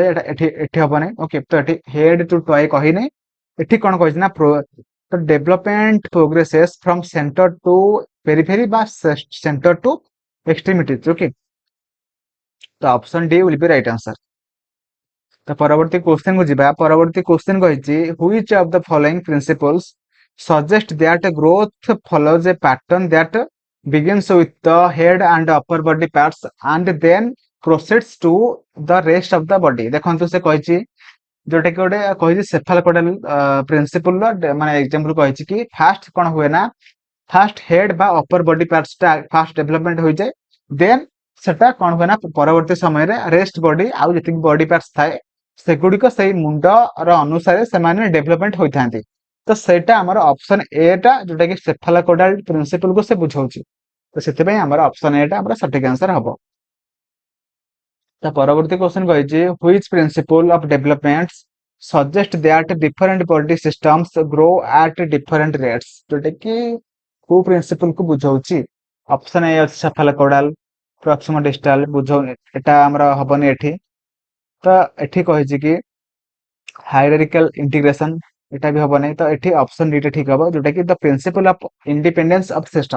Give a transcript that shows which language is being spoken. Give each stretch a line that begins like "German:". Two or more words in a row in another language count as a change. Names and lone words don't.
Odia: ଏଟା ଏଠି ଏଠି ହବ ନାହିଁ। ଓକେ, ତ ଏଠି
English: head to toe
Odia: କହିନି। ଏଠି କଣ କହିଛି ନା ତ
English: development progresses from center to periphery ବା center to extremities. ଓକେ, ତ option D will be right answer.
Odia: ତ ପରବର୍ତ୍ତୀ କ୍ୱେଶ୍ଚନ କୁ ଯିବା। ପରବର୍ତ୍ତୀ କ୍ୱେଶ୍ଚନ କହିଛି
English: which of the following principles suggest that growth follows a pattern that begins with the head and upper body parts and then proceeds to the rest of the body।
Odia: ଦେଖନ୍ତୁ ସେ କହିଛି ଯୋଉଟା କି ଗୋଟେ କହିଛି
English: cephalocaudal principle
Odia: ର ମାନେ ଏକ୍ସାମ୍ପଲ କହିଛି କି ଫାଷ୍ଟ କଣ ହୁଏ ନା
English: first head
Odia: ବା
English: upper body parts
Odia: ଟା
English: fast development
Odia: ହୋଇଯାଏ, ଦେନ୍ ସେଟା କଣ ହୁଏ ନା ପରବର୍ତ୍ତୀ ସମୟରେ
English: rest body
Odia: ଆଉ ଯେତିକି
English: body parts
Odia: ଥାଏ ସେଗୁଡିକ ସେଇ ମୁଣ୍ଡର ଅନୁସାରେ ସେମାନେ ଡେଭଲପମେଣ୍ଟ ହୋଇଥାନ୍ତି। ତ ସେଇଟା ଆମର
English: option A
Odia: ଟା ଯୋଉଟା କି
English: cephalocaudal principle
Odia: କୁ ସେ ବୁଝଉଛି। ତ ସେଥିପାଇଁ ଆମର
English: option A
Odia: ଟା ଆମର ସଠିକ ଆନ୍ସର ହବ। ତା ପରବର୍ତ୍ତୀ କ୍ୱେଶ୍ଚନ କହିଛି
English: which principle of development suggest that different body systems grow at different rates।
Odia: ଯୋଉଟା କି କୋଉ ପ୍ରିନ୍ସିପଲ କୁ ବୁଝଉଛି?
English: option A
Odia: ଅଛି ସେଫାଲୋକୋଡାଲ,
English: proximo distal
Odia: ବୁଝଉନି, ଏଟା ଆମର ହବନି ଏଠି। ତ ଏଠି କହିଛି କି
English: hierarchical integration,
Odia: ଏଟା ବି ହବନି। ତ ଏଠି
English: option D
Odia: ଟା ଠିକ ହବ ଯୋଉଟା କି
English: the principle of independence of system.